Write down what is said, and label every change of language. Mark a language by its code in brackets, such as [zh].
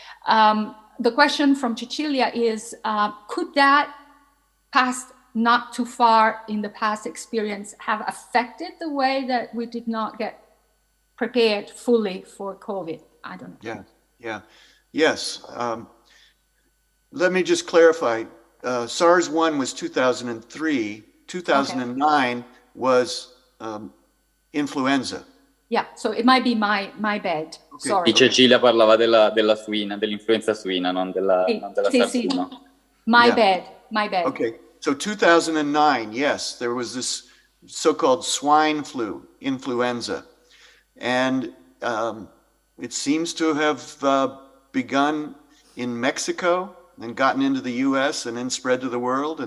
[en] The question from Cecilia is, could that past, not too far in the past experience have affected the way that we did not get prepared fully for COVID? I don't know. Yes. Let me just clarify. SARS-1 was 2003. 2009 was influenza. Yeah, so it might be my bad. Okay. Sorry. [it] Cecilia parlava della suina, dell'influenza suina, non della SARS-1. [en] My bad. Okay, so 2009, yes, there was this so-called swine flu, influenza. And it seems to have begun in Mexico and gotten into the US and then spread to the world.